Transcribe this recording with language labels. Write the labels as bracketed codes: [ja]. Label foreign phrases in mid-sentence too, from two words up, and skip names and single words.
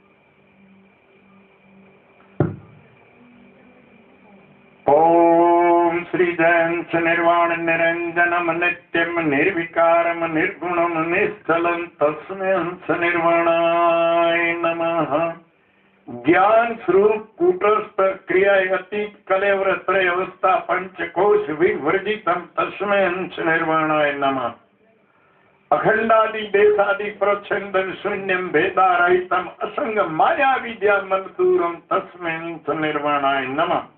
[sa] ઓમ શ્રી જયંત નિર્વાણ નિરંજનમ નિત્યમ નિર્વિકારમ નિર્ગુણમ નિશ્ચલમ તસ્मै નિર્વાણાય નમઃ. ज्ञान स्वरूप कूटस्थ क्रिया अतीत कलेवर त्रय अवस्था पंचकोश विवर्जितम तस्मै निर्वाणाय नमः. अखंडादि देशादि प्रच्छंदन शून्यम भेदारहितम असंग माया विद्या मलदूरम तस्मै निर्वाणाय नमः.